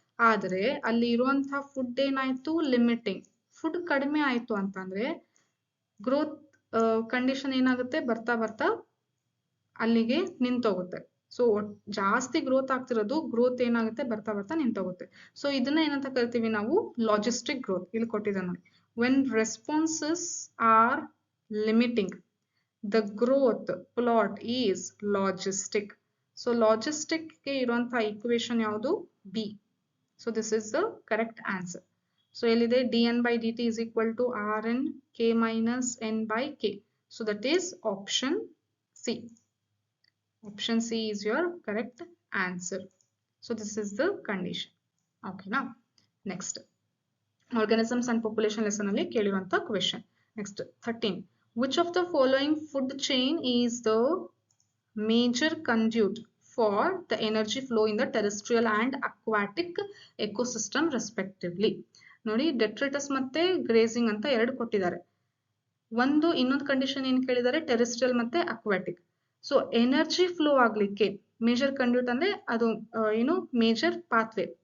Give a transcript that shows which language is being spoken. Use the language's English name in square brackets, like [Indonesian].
[Kannada] ಆದ್ರೆ ಅಲ್ಲಿ ಇರುವಂತಹ ಫುಡ್ ಏನಾಯ್ತು, ಲಿಮಿಟಿಂಗ್. ಫುಡ್ ಕಡಿಮೆ ಆಯ್ತು ಅಂತಂದ್ರೆ ಗ್ರೋತ್ ಕಂಡೀಷನ್ ಏನಾಗುತ್ತೆ, ಬರ್ತಾ ಬರ್ತಾ ಅಲ್ಲಿಗೆ ನಿಂತೋಗುತ್ತೆ. ಸೊ ಜಾಸ್ತಿ ಗ್ರೋತ್ ಆಗ್ತಿರೋದು, ಗ್ರೋತ್ ಏನಾಗುತ್ತೆ, ಬರ್ತಾ ಬರ್ತಾ ನಿಂತೋಗುತ್ತೆ. ಸೊ ಇದನ್ನ ಏನಂತ ಕರಿತೀವಿ ನಾವು, ಲಾಜಿಸ್ಟಿಕ್ ಗ್ರೋತ್. ಇಲ್ಲಿ ಕೊಟ್ಟಿದೆ ನೋಡಿ. [English] When responses are limiting, the growth plot is logistic. [Kannada] So logistic ಗೆ ಇರುವಂತಹ equation ಯಾವುದು, B. [English] So this is the correct answer. So ಎಲ್ಲಿದೆ, dn by dt is equal to rn k minus n by k. So that is option C. Option C is your correct answer. So this is the condition. Okay, now next. Organisms and population lesson [Kannada] ಅಲ್ಲಿ ಕೇಳಿರುವಂತ [English] question. Next 13. Which of the following food chain is the major conduit for the energy flow in the terrestrial and aquatic ecosystem respectively? [Kannada] ನೋಡಿ, detritus ಮತ್ತೆ grazing ಅಂತ ಎರಡು ಕೊಟ್ಟಿದ್ದಾರೆ. ಇನ್ನೊಂದು condition ಏನ್ ಕೇಳಿದ್ದಾರೆ, terrestrial ಮತ್ತೆ ಅಕ್ವಾಟಿಕ್. ಸೊ ಎನರ್ಜಿ ಫ್ಲೋ ಆಗ್ಲಿಕ್ಕೆ ಮೇಜರ್ ಕಂಡ್ಯೂಟ್ ಅಂದ್ರೆ ಅದು ಏನು, ಮೇಜರ್ ಪಾತ್ವೆ.